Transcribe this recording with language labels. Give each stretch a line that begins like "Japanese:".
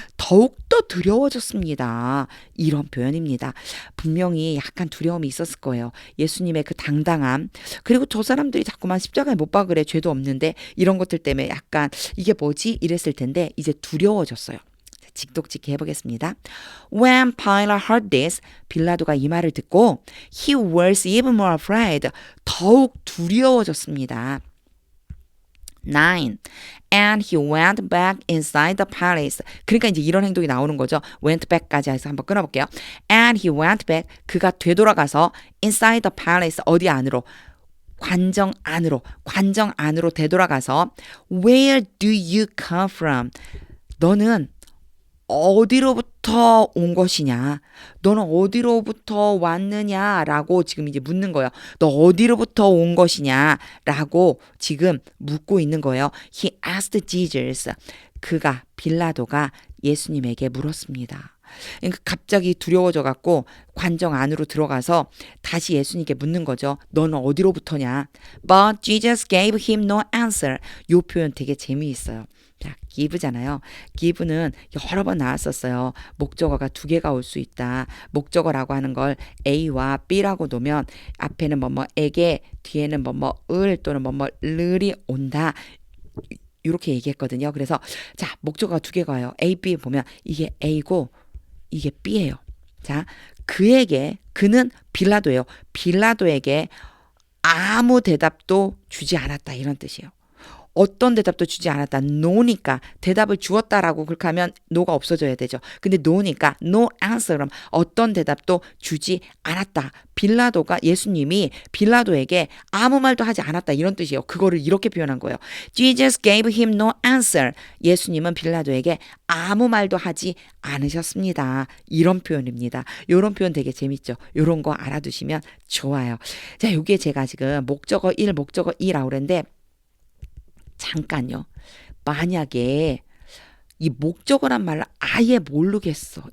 Korean: 더욱더 두려워졌습니다. 이런 표현입니다. 분명히 약간 두려움이 있었을 거예요. 예수님의 그 당당함. 그리고 저 사람들이 자꾸만 십자가에 못 박으래. 죄도 없는데 이런 것들 때문에 약간 이게 뭐지? 이랬을 텐데 이제 두려워졌어요. 직독직히 해보겠습니다.
English: When Pilate heard this,
Korean: 빌라도가 이 말을 듣고
English: he was even more afraid.
Korean: 더욱 두려워졌습니다. 9.
English: And he went back inside the palace.
Korean: 그러니까 이제 이런 행동이 나오는 거죠. went back까지 해서 한번 끊어볼게요.
English: And he went back.
Korean: 그가 되돌아가서
English: inside the palace.
Korean: 어디 안으로? 관정 안으로 되돌아가서
English: Where do you come from?
Korean: 너는 어디로부터 온 것이냐? 너는 어디로부터 왔느냐라고 지금 이제 묻는 거예요. 너 어디로부터 온 것이냐라고 지금 묻고 있는 거예요.
English: He asked Jesus.
Korean: 빌라도가 예수님에게 물었습니다. 그러니까 갑자기 두려워져 갖고 관정 안으로 들어가서 다시 예수님께 묻는 거죠. 너는 어디로부터냐?
English: But Jesus gave him no answer.
Korean: 이 표현 되게 재미있어요. 자, give잖아요. give는 여러 번 나왔었어요. 목적어가 두 개가 올 수 있다. 목적어라고 하는 걸 A와 B라고 놓으면 앞에는 뭐뭐에게 뒤에는 뭐뭐을 또는 뭐뭐을이 온다. 이렇게 얘기했거든요. 그래서 자, 목적어가 두 개가 와요. A, B 보면 이게 A고 이게 B예요. 자, 그는 빌라도예요. 빌라도에게 아무 대답도 주지 않았다 이런 뜻이에요. 어떤 대답도 주지 않았다. no니까 대답을 주었다라고 그렇게 하면 no가 없어져야 되죠. 근데 no니까 no answer 그럼 어떤 대답도 주지 않았다. 빌라도가 예수님이 빌라도에게 아무 말도 하지 않았다 이런 뜻이에요. 그거를 이렇게 표현한 거예요.
English: Jesus gave him no answer.
Korean: 예수님은 빌라도에게 아무 말도 하지 않으셨습니다. 이런 표현입니다. 이런 표현 되게 재밌죠. 이런 거 알아두시면 좋아요. 자, 요게 제가 지금 목적어 1, 목적어 2라고 그랬는데 잠깐요. 만약에 이 목적어란 말을 아예 모르겠어.